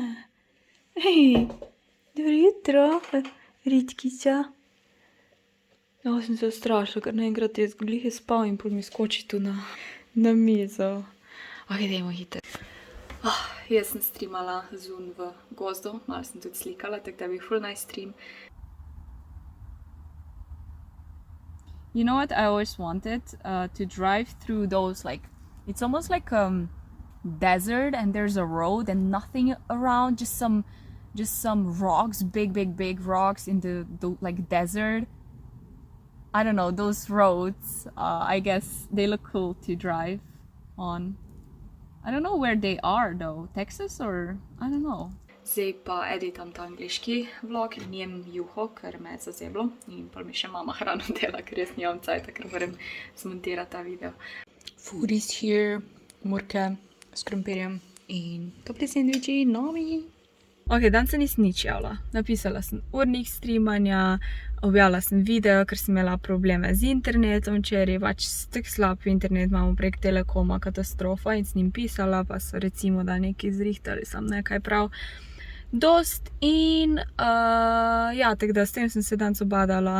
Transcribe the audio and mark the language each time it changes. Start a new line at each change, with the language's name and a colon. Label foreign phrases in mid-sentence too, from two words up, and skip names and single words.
Slovenian: Hej, dobro jutro, Ritkica. Ja, sem se strašila, ker naenkrat je glih je spal in pol mi skoči tu na mizo. Ok, dajmo hitro. Jaz sem streamala zun v gozdu, malo sem tudi slikala, tako da bi ful
English: nice stream. You know what I always wanted? To drive through those, like, it's almost like desert and there's a road and nothing around, just some rocks, big rocks in the like desert. I don't know, those roads, I guess they look cool to drive on. I don't know where they are though, Texas or I don't know.
Slovenian: Zdaj pa editam ta angliški vlog in jem juho, ker me je zazeblo. In pol mi še mama hrano dela, ker jaz nimam cajta, ker moram zmontirati ta video.
English: Food is here,
Slovenian: murke s krompirjem in topli sendviči, novi. Ok, danes se nisem nič javila. Napisala sem urnik streamanja, objavila sem video, ker sem imela probleme z internetom, ker je pač tak slab internet, imamo prek Telekoma, katastrofa, in s njim pisala, pa so recimo da nekaj zrihtali, sam nekaj prav dost in ja, tako da s tem sem se danes obadala.